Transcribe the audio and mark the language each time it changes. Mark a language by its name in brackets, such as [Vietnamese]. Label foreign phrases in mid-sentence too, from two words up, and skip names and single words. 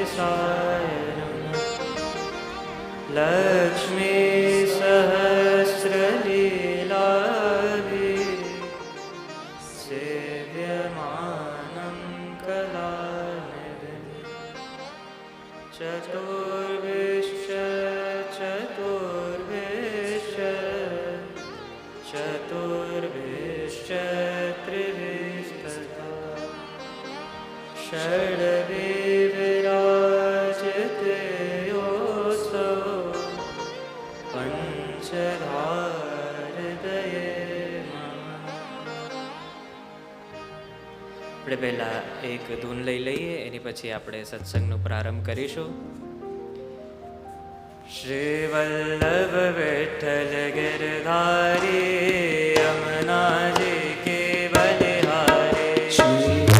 [Sanskrit] लक्ष्मी सहस्रलीलाभिः सेव्यमानं कलानिधिं चतुर्विश्च चतुर्विश्च चतुर्विश्च त्रिभिस्तथा षड्विराजते योऽसौ પંચધારદયે [Gujarati] આપણે પહેલા એક ધૂન લઈ લઈએ, એની પછી આપણે સત્સંગનો પ્રારંભ કરીશું. [Hindi] श्री वल्लभ विट्ठल गिरधारी यमुनाजी के बलिहारी श्री